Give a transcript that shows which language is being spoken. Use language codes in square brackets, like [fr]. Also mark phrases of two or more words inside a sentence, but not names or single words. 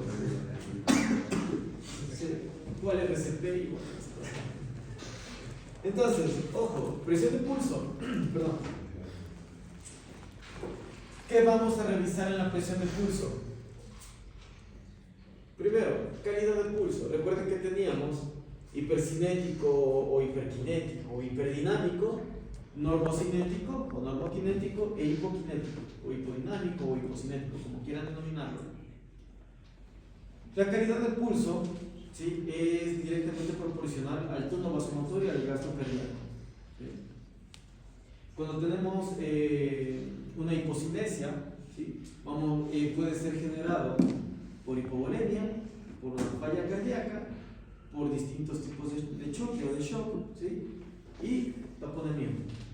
[es] ¿Cuál es RCP? Entonces, ojo, presión de pulso. Perdón. ¿Qué vamos a revisar en la presión de pulso? Primero, calidad del pulso. Recuerden que teníamos hipercinético o hiperkinético o hiperdinamico, normocinético o normokinético e hipokinético o hipodinámico o hipocinético, como quieran denominarlo. La calidad del pulso, ¿sí?, es directamente proporcional al tono vasomotor y al gasto cardíaco, ¿sí? Cuando tenemos una hipocinesia, ¿sí?, puede ser generado por hipovolemia, por una falla cardíaca, por distintos tipos de choque o de shock, ¿sí?, y taponamiento.